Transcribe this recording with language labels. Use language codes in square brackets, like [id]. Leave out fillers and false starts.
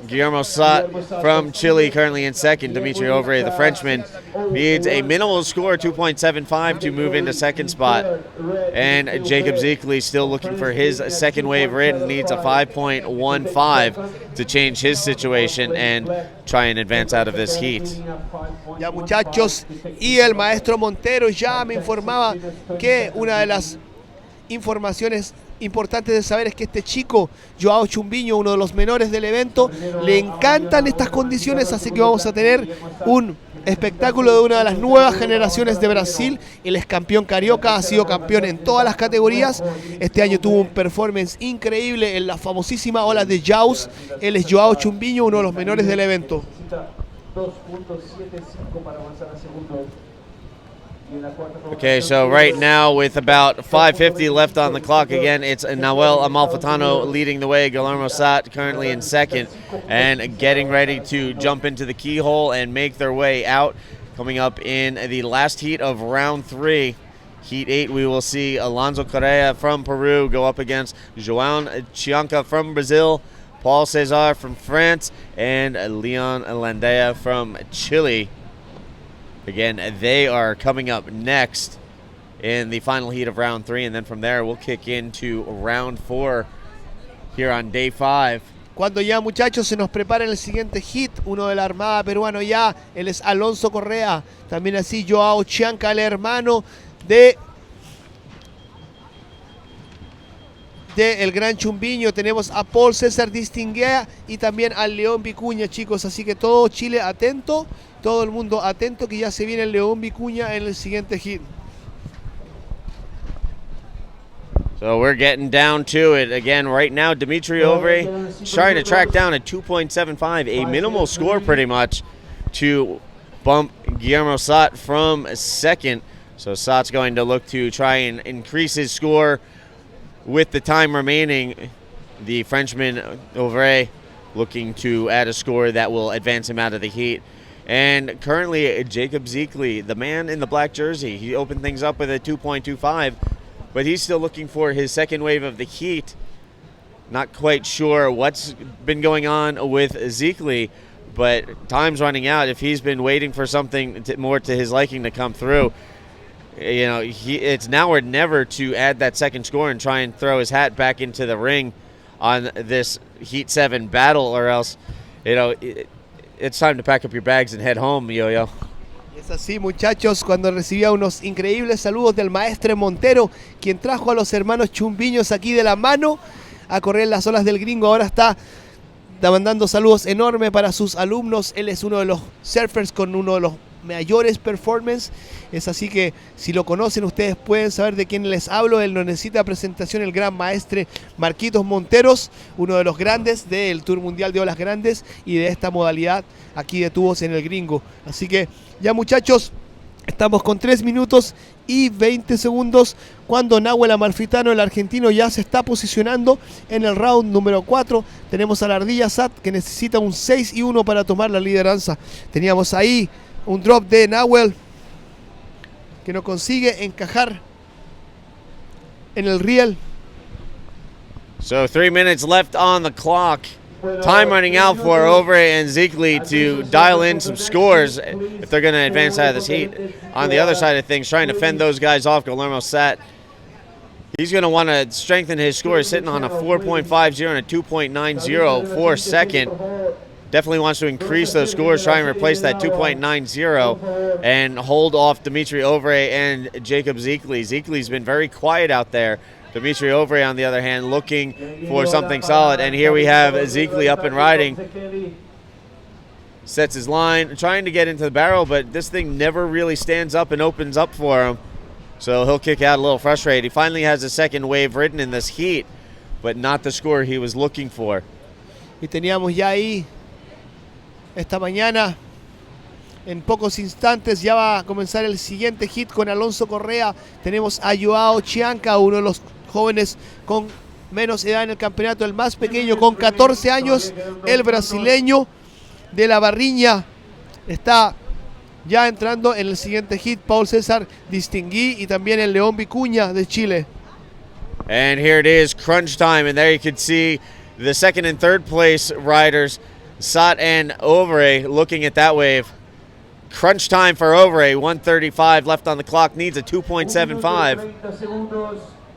[en] Guillermo Satt from Chile currently in second. Dimitri Ovre, the Frenchman, needs a minimal score, 2.75, to move into second spot. And Jacob Zekeli still looking for his second wave ridden, needs a 5.15 to change his situation and try and advance out of this heat. [es] Ya, muchachos, y el maestro Montero ya me informaba que una de las informaciones importantes de saber es que este chico, Joao Chumbiño, uno de los menores del evento, le encantan estas condiciones, así que vamos a tener un espectáculo de una de las nuevas generaciones de Brasil. Él es campeón carioca, ha sido campeón en todas las categorías. Este año tuvo un performance increíble en la famosísima ola de Jaws. Él es Joao Chumbiño, uno de los menores del evento. 2.75 para avanzar al segundo. [en] Okay, so right now with about 5:50 left on the clock, again, it's Nahuel Amalfitano leading the way. Guillermo Sat currently in second and getting ready to jump into the keyhole and make their way out. Coming up in the last heat of round 3. Heat 8, we will see Alonso Correa from Peru go up against João Chianca from Brazil, Paul Cesar from France, and Leon Landea from Chile. Again, they are coming up next in the final heat of round 3, and then from there we'll kick into round 4 here on day 5. [es] Cuando ya, muchachos, se nos prepara el siguiente hit, uno de la Armada peruano ya, él es Alonso Correa, también así Joao Chianca, el hermano de el Gran Chumbiño. Tenemos a Paul César Distinguea y también al León Vicuña, chicos, así que todo Chile atento. Todo el mundo atento que ya se viene el León Vicuña en el siguiente hit. [en] So we're getting down to it again right now. Dimitri Ovre trying to track down a 2.75, a minimal score pretty much to bump Guillermo Sat from second. So Sat's going to look to try and increase his score with the time remaining. The Frenchman Ovre looking to add a score that will advance him out of the heat. And currently, Jacob Zeekley, the man in the black jersey, he opened things up with a 2.25, but he's still looking for his second wave of the heat. Not quite sure what's been going on with Zeekley, but time's running out. If he's been waiting for something more to his liking to come through, you know, it's now or never to add that second score and try and throw his hat back into the ring on this Heat 7 battle, or else, you know, it's time to pack up your bags and head home, Yo-Yo. [es] Es así, muchachos, cuando recibía unos increíbles saludos del maestre Montero, quien trajo a los hermanos Chumbiños aquí de la mano a correr las olas del gringo. Ahora está mandando saludos enormes para sus alumnos. Él es uno de los surfers con uno de los mayores performance. Es así que si lo conocen ustedes pueden saber de quién les hablo. Él no necesita presentación, el gran maestre Marquitos Monteros, uno de los grandes del Tour Mundial de Olas Grandes y de esta modalidad aquí de tubos en el gringo. Así que ya, muchachos, estamos con 3 minutos y 20 segundos cuando Nahuel Amalfitano, el argentino, ya se está posicionando en el round número 4. Tenemos a la Ardilla Sat que necesita un 6-1 para tomar la lideranza. Teníamos ahí un drop de Nahuel que no consigue encajar en el riel. [en] So 3 minutes left on the clock. Time running out for Ovre and Zeekley to dial in some scores if they're going to advance out of this heat. On the other side of things, trying to fend those guys off, Guillermo Sat, he's going to want to strengthen his score, sitting on a 4.50 and a 2.90 for second. Definitely wants to increase those scores, try and replace that 2.90 and hold off Dimitri Ovre and Jacob Zeekley. Zeekley's been very quiet out there. Dimitri Ovre, on the other hand, looking for something solid. And here we have Zeekley up and riding. Sets his line, trying to get into the barrel, but this thing never really stands up and opens up for him. So he'll kick out a little frustrated. He finally has a second wave ridden in this heat, but not the score he was looking for. [es] Y teníamos ya ahí esta mañana, en pocos instantes ya va a comenzar el siguiente hit con Alonso Correa. Tenemos a Joao Chianca, uno de los jóvenes con menos edad en el campeonato, el más pequeño con 14 años, el brasileño de la Barriña. Está ya entrando en el siguiente hit Paul César Distinguí y también el León Vicuña de Chile. [en] And here it is, crunch time, and there you can see the second and third place riders, Sat and Ovre, looking at that wave. Crunch time for Ovre, 1:35 left on the clock, needs a 2.75.